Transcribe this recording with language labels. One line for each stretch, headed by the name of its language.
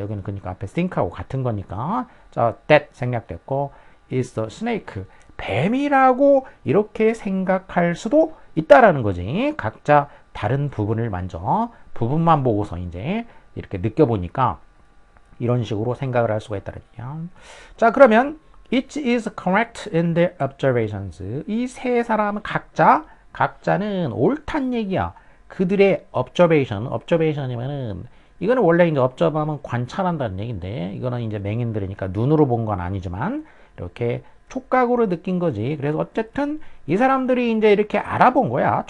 Korean: 여기는 그러니까 앞에 think하고 같은 거니까 자 that 생략됐고 is a snake. 뱀이라고 이렇게 생각할 수도 있다라는 거지. 각자 다른 부분을 만져 부분만 보고서 이제 이렇게 느껴보니까 이런 식으로 생각을 할 수가 있다는 얘기야.
English: 자 그러면 Each is correct in their observations.
Korean: 이 세 사람은 각자는 옳단 얘기야. 그들의 observation이면은 이거는 원래 이제 observe하면 관찰한다는 얘기인데 이거는 이제 맹인들이니까 눈으로 본 건 아니지만 이렇게 촉각으로 느낀 거지. 그래서 어쨌든 이 사람들이 이제 이렇게 알아본 거야.